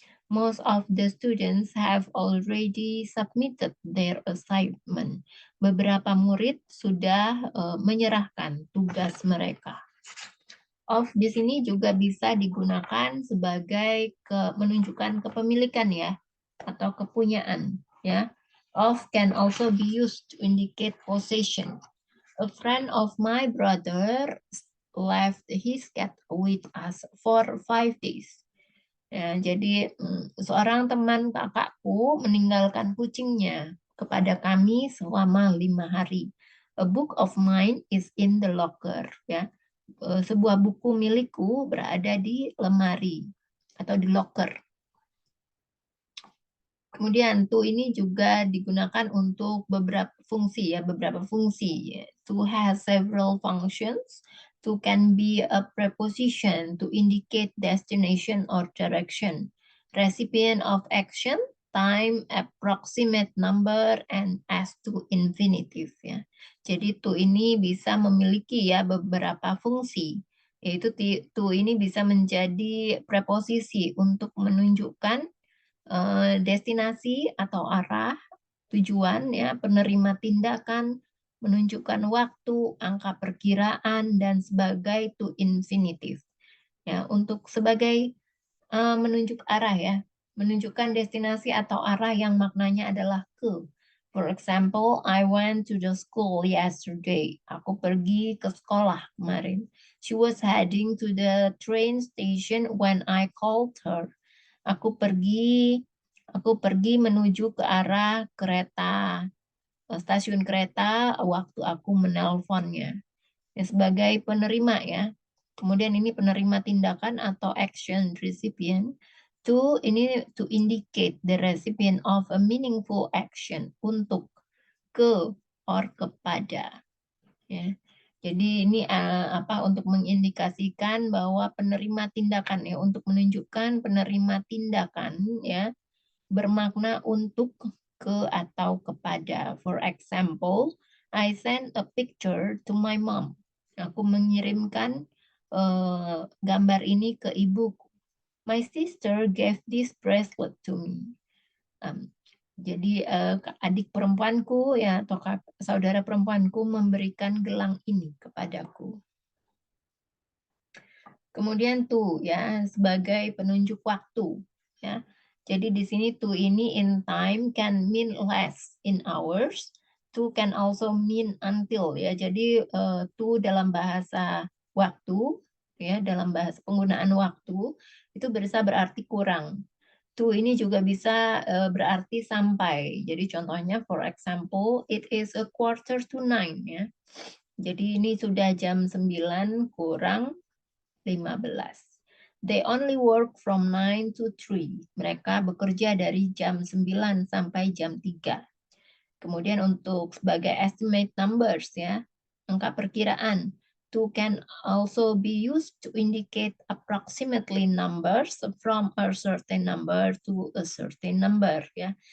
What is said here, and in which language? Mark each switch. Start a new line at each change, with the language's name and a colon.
English: Most of the students have already submitted their assignment.
Indonesian: Beberapa murid sudah menyerahkan tugas mereka. Of di sini juga bisa digunakan sebagai menunjukkan kepemilikan ya atau kepunyaan ya.
English: Of can also be used to indicate possession. A friend of my brother left his cat with us for 5 days.
Indonesian: Ya, jadi seorang teman kakakku meninggalkan kucingnya kepada kami selama 5 hari.
English: A book of mine is in the locker.
Indonesian: Ya, sebuah buku milikku berada di lemari atau di locker. Kemudian to ini juga digunakan untuk beberapa fungsi ya, beberapa fungsi.
English: To has several functions. To can be a preposition to indicate destination or direction. Recipient of action, time, approximate number, and as to infinitive ya.
Indonesian: Jadi to ini bisa memiliki ya beberapa fungsi. Yaitu to ini bisa menjadi preposisi untuk menunjukkan destinasi atau arah, tujuan ya, penerima tindakan, menunjukkan waktu, angka perkiraan, dan sebagai to infinitive. Ya, untuk sebagai menunjuk arah ya, menunjukkan destinasi atau arah yang maknanya adalah ke.
English: For example, I went to the school yesterday.
Indonesian: Aku pergi ke sekolah kemarin.
English: She was heading to the train station when I called her.
Indonesian: Aku pergi menuju ke arah kereta, stasiun kereta waktu aku menelponnya. Ya, sebagai penerima ya. Kemudian ini penerima tindakan atau action recipient. To ini
English: to indicate the recipient of a meaningful action, untuk, ke, or kepada. Ya.
Indonesian: Jadi ini untuk mengindikasikan bahwa penerima tindakan ya, untuk menunjukkan penerima tindakan ya bermakna untuk, ke, atau kepada.
English: For example, I sent a picture to my mom.
Indonesian: Aku mengirimkan gambar ini ke ibuku.
English: My sister gave this bracelet to me.
Indonesian: Jadi adik perempuanku ya atau saudara perempuanku memberikan gelang ini kepadaku. Kemudian to ya sebagai penunjuk waktu ya. Jadi di sini to ini
English: in time can mean less in hours. To can also mean until ya.
Indonesian: Jadi to dalam bahasa waktu ya, dalam bahasa penggunaan waktu itu bisa berarti kurang. To ini juga bisa berarti sampai. Jadi contohnya
English: for example, it is a 8:45
Indonesian: ya. Jadi ini sudah jam 9 kurang 15.
English: They only work from 9 to 3.
Indonesian: Mereka bekerja dari jam 9 sampai jam 3. Kemudian untuk sebagai estimate numbers ya, angka perkiraan.
English: To can also be used to indicate approximately numbers from a certain number to a certain number ya.